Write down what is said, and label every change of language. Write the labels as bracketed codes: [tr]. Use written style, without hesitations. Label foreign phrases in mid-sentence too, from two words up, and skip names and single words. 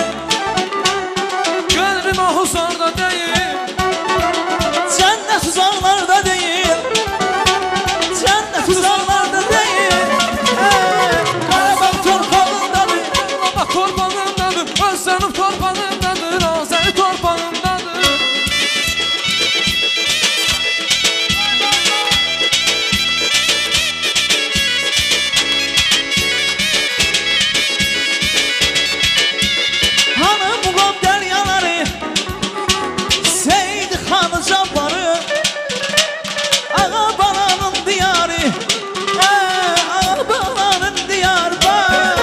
[az] Gönlüm ahuzarda deyil [tr] cennet uzaklarda değil, cennet uzaklarda değil. [az] Qarabağ torpağındadır, Qarabağ torpağındadır Özlənim torpağındadır Azəri torpağındadır hanı muğam deryaları, Seyid Xanı Cabbarı, Ağa balanın diyarı, Ağa balanın diyarı var.